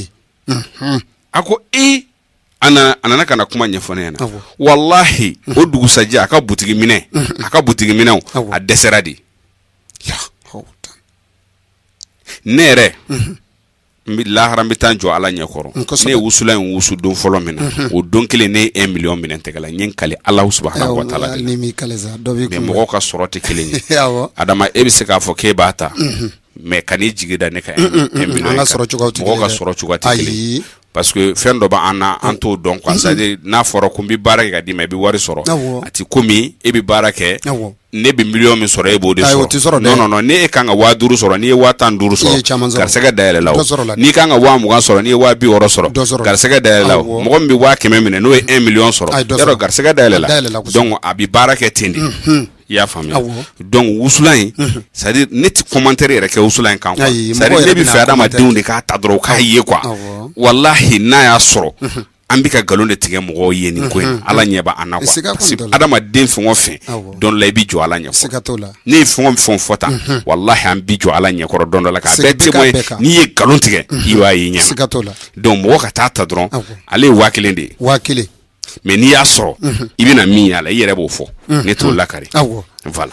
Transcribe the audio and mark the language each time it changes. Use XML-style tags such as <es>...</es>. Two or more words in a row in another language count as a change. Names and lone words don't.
<bm>a ko a nana kana kuma ɲɛfɔ ne ɲɛna wallahi o dugusajɛ a ka butigi minɛw a dɛsɛra de ne yɛrɛ lahara n bɛ taa jɔ ala ɲɛkɔrɔ ne ye wusula in wusu don fɔlɔ min na o don kelen ne ye 1 million minɛ tɛgɛ la n ye n kale</bm> <ar>الله سبحانه وتعالى</ar> <bm>de mais mɔgɔw ka sɔrɔ tɛ kelen ye adama e bɛ se k'a fɔ k'e b'a ta mais kan'i jigi da ne ka 1 million mɔgɔw ka sɔrɔ cogoya tɛ kelen ye</bm> <fr>parce que</fr> <bm>fɛn dɔ b'an na an t'o dɔn quoi</bm> <fr>c'est à dire</fr> <bm>n'a fɔra ko n bɛ baara kɛ ka d'i ma i bɛ wari sɔrɔ a ti komi e bɛ baara kɛ ne bɛ million min sɔrɔ e b'o de sɔrɔ non ne e kan ka 5000 sɔrɔ n'i ye 105 sɔrɔ garisɛgɛ dayɛlɛ la o n'i kan ka 20000 sɔrɔ n'i ye 260 sɔrɔ garisɛgɛ dayɛlɛ la o mɔgɔ min bɛ 100 minɛ n'o ye 1 million sɔrɔ yarɔ garisɛgɛ dayɛlɛ la donc a bɛ baara kɛ ten de i y'a faamuya donc wusula in</bm> <fr>c'est à dire</fr> <bm>ne ti commentaire yɛrɛ kɛ wusula in kan quoi</bm> <fr>c'est à dire</fr> <bm>ne bɛ fɛ adamadenw de k'a ta dɔrɔn k'a ye quoi wallahi n'a y'a sɔrɔ an bɛ ka galon de tigɛ mɔgɔw ye nin ko in ala ɲɛ b'a an na quoi</bm> <fr>parce que</fr> <bm>adamaden fɛn o fɛn dɔn la i bɛ jɔ ala ɲɛkɔrɔ ne ye fɛn o fɛn fɔ tan wallahi an bɛ jɔ ala ɲɛkɔrɔ dɔn dɔ la k'a bɛɛ témoin n'i ye galon tigɛ i b'a ye ɲɛ donc mɔgɔ ka taa ta dɔrɔn ale ye 1000 de ye mais n'i y'a sɔrɔ i bɛna min y'a la i yɛrɛ b'o fɔ ne t'o lakari voilà</bm>